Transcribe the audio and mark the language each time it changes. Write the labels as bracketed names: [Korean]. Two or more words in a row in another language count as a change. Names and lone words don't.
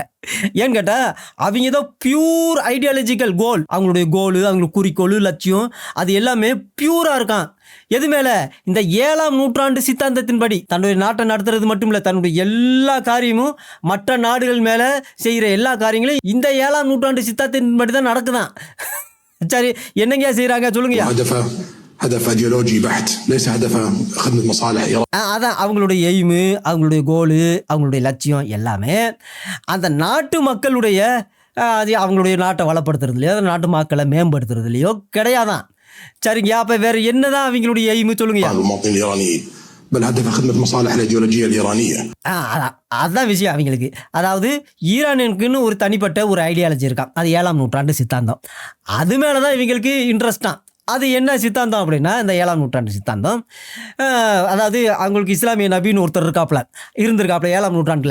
[Tamil] ஏன்னு கேட்டால் அவங்க தான் [English] pure ideological goal, [Tamil] அவங்களுடைய கோலு, அவங்களுக்கு குறிக்கோள், லட்சியம் அது எல்லாமே பியூராக இருக்கான். எது மேலே? இந்த 7ஆம் நூற்றாண்டு சித்தாந்தத்தின்படி தன்னுடைய நாட்டை நடத்துறது மட்டும் இல்லை, தன்னுடைய எல்லா காரியமும் மற்ற நாடுகள் மேலே செய்கிற எல்லா காரியங்களும் இந்த 7ஆம் நூற்றாண்டு சித்தாந்தத்தின்படி தான் நடக்குதான். சரி, என்னங்கயா செய்கிறாங்க சொல்லுங்கய்யா. [Arabic] هدف ايديولوجي بحت ليس هدف خدمة مصالح إيران. [Tamil] அதான் அவங்களுடைய எய்மு, அவங்களுடைய கோலு, அவங்களுடைய லட்சியம் எல்லாமே அந்த நாட்டு மக்களுடைய அவங்களுடைய நாட்டை வளப்படுத்துறதுலையோ நாட்டு மக்களை மேம்படுத்துறதுலையோ கிடையாதான். சரிங்க, அப்போ வேற என்னதான் அவங்களுடைய எய்மு சொல்லுங்க. [Arabic] بل هدف خدمة مصالح الأيديولوجية الإيرانية. [Tamil] அதுதான் விஷயம் அவங்களுக்கு. அதாவது ஈரானுக்குன்னு ஒரு தனிப்பட்ட ஒரு ஐடியாலஜி இருக்கான், அது 7ஆம் நூற்றாண்டு சித்தாந்தம். அது மேலே தான் இவங்களுக்கு இன்ட்ரெஸ்டான். அது என்ன சித்தாந்தம் அப்படின்னா இந்த 7ஆம் நூற்றாண்டு சித்தாந்தம். அதாவது அவங்களுக்கு இஸ்லாமிய நபின்னு ஒருத்தர் இருந்திருக்காப்புல 7ஆம் நூற்றாண்டில்.